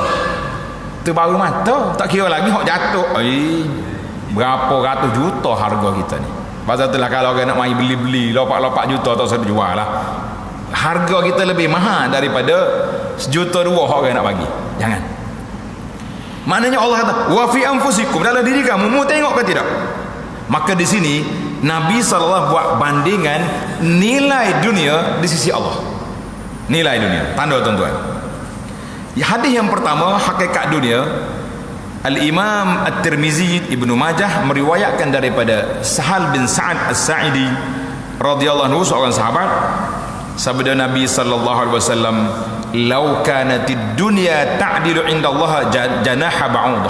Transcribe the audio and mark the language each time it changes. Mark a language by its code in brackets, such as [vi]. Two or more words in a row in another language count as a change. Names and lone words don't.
[ms] Tu baru mata, tak kira lagi hak jatuh. Berapa ratus juta harga kita ni. Pasal itulah kalau orang nak mari beli-beli lopak-lopak juta tak usah jual lah. Harga kita lebih mahal daripada 1 juta 2 orang nak bagi. Jangan. Maknanya Allah kata [ar] وفي أنفسكم, [ms] dalam diri kamu, mau tengok ke tidak? Maka di sini Nabi SAW buat bandingan nilai dunia di sisi Allah. Nilai dunia, tanda tuan-tuan. Hadis yang pertama, hakikat dunia, Al-Imam At-Tirmizi, Ibnu Majah meriwayatkan daripada Sahal bin Sa'ad As-Sa'idi [ar] رضي الله عنه, [ms] seorang sahabat, sabda Nabi [ar] صلى الله عليه وسلم, "لو كانت الدنيا تعدل عند الله جناح بعوضة."